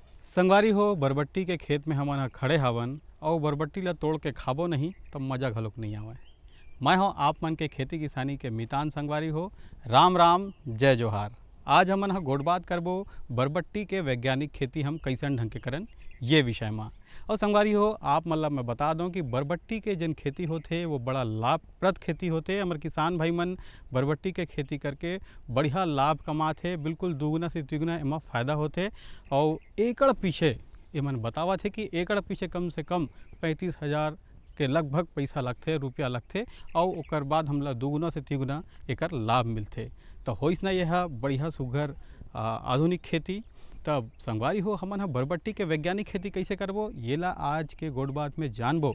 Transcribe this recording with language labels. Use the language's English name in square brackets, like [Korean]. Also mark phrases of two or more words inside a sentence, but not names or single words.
[Chhattisgarhi] संगवारी हो बरबट्टी के खेत में हमन ह खड़े हवन और बरबट्टी ला तोड़ के खाबो नहीं तो मजा घलोक नहीं आवे। मैं हो आप मन के खेती किसानी के मितान संगवारी हो। राम राम जय जोहार। आज हमन ह गोट बात करबो बरबट्टी के वैज्ञानिक खेती हम कैसन ढंग के करन ये विषय में। और संगवारी हो आप मतलब मैं बता दूं कि बरबट्टी के जन खेती होते वो बड़ा लाभप्रद खेती होते। हमारे किसान भाई मन बरबट्टी के खेती करके बढ़िया लाभ कमाते, बिल्कुल दुगुना से तिगुना एमा फ़ायदा होते। और एकड़ पीछे ये मन बतावत है कि एकड़ पीछे कम से कम 35,000 के लगभग पैसा लगते, रुपया लगते और ओकर बाद हमला दुगुना से तिगुना एकर लाभ मिलते। तो होइस ना यह बढ़िया सुघर आधुनिक खेती। तब संगवारी हो हमन ह बरबट्टी के वैज्ञानिक खेती कैसे करबो ये ला आज के गोट बात में जानबो।